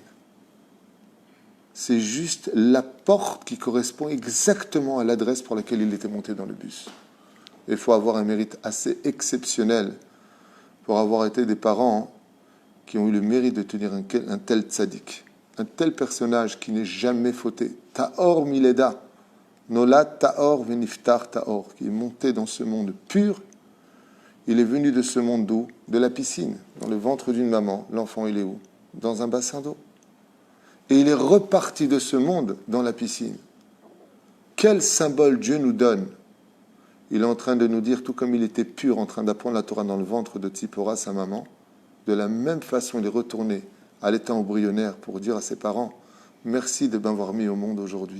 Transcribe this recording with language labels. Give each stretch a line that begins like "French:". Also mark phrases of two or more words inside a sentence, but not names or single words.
French: C'est juste la porte qui correspond exactement à l'adresse pour laquelle il était monté dans le bus. Il faut avoir un mérite assez exceptionnel pour avoir été des parents qui ont eu le mérite de tenir un tel tzaddik, un tel personnage qui n'est jamais fauté.
Hebrew: טהור מלידה, נולד טהור ונפטר טהור,
French: qui est monté dans ce monde pur. Il est venu de ce monde d'où? De la piscine, dans le ventre d'une maman. L'enfant, il est où? Dans un bassin d'eau. Et il est reparti de ce monde dans la piscine. Quel symbole Dieu nous donne? Il est en train de nous dire, tout comme il était pur, en train d'apprendre la Torah dans le ventre de Tzipora, sa maman, de la même façon, il est retourné à l'état embryonnaire pour dire à ses parents, merci de m'avoir mis au monde aujourd'hui.